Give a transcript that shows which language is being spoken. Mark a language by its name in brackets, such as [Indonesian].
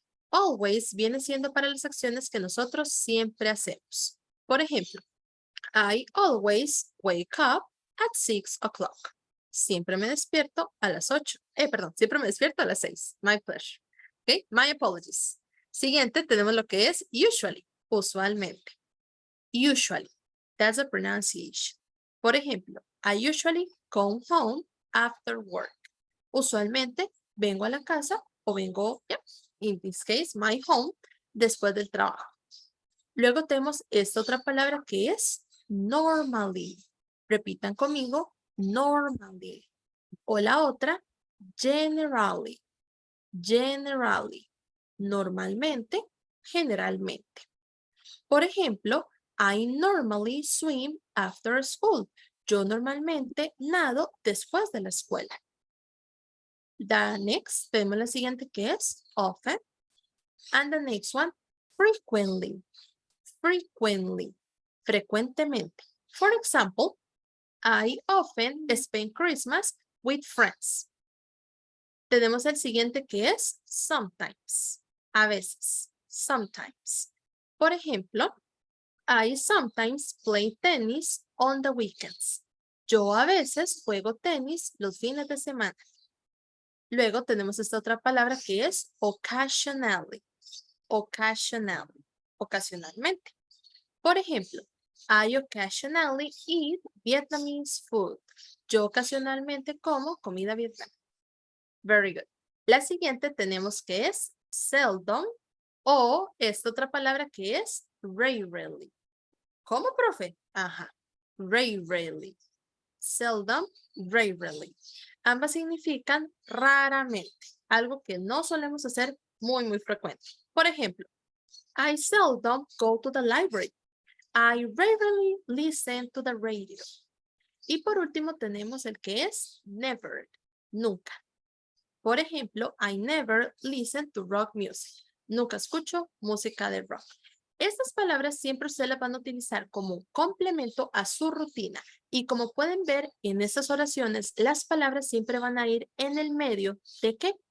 [Spanish] Always viene siendo para las acciones que nosotros siempre hacemos. Por ejemplo, [English] I always wake up at 6 o'clock. [Spanish] Siempre me despierto a las 8. Perdón, siempre me despierto a las 6. [English] My pleasure. Okay, my apologies. [Spanish] Siguiente tenemos lo que es usually, usualmente. [English] Usually, that's the pronunciation. [Spanish] Por ejemplo, [English] I usually come home after work. [Spanish] Usualmente vengo a la casa o vengo, [English] in this case, my home, [Spanish] después del trabajo. Luego tenemos esta otra palabra que es normally. Repitan conmigo, normally. O la otra, generally. Generally. Normalmente, generalmente. Por ejemplo, [English] I normally swim after school. [Spanish] Yo normalmente nado después de la escuela. [English] The next, [Spanish] tenemos la siguiente que es often. [English] And the next one, frequently. Frequently. Frecuentemente. For example, I often spend Christmas with friends. [Spanish] Tenemos el siguiente que es sometimes. A veces. [English] Sometimes. [Spanish] Por ejemplo, [English] I sometimes play tennis on the weekends. [Spanish] Yo a veces juego tenis los fines de semana. Luego tenemos esta otra palabra que es occasionally. [English] Occasionally. Ocasionalmente. [Spanish] Por ejemplo, [English] I occasionally eat Vietnamese food. [Spanish] Yo ocasionalmente como comida vietnamita. [English] Very good. [Spanish] La siguiente tenemos que es seldom o esta otra palabra que es rarely. ¿Cómo, profe? Ajá. Rarely. Seldom, rarely. Ambas significan raramente. Algo que no solemos hacer muy frecuente. Por ejemplo, [English] I seldom go to the library. I rarely listen to the radio. [Spanish] Y por último tenemos el que es never, nunca. Por ejemplo, [English] I never listen to rock music. [Spanish] Nunca escucho música de rock. Estas palabras siempre ustedes las van a utilizar como complemento a su rutina. Y como pueden ver en estas oraciones, las palabras siempre van a ir en el medio de ¿qué?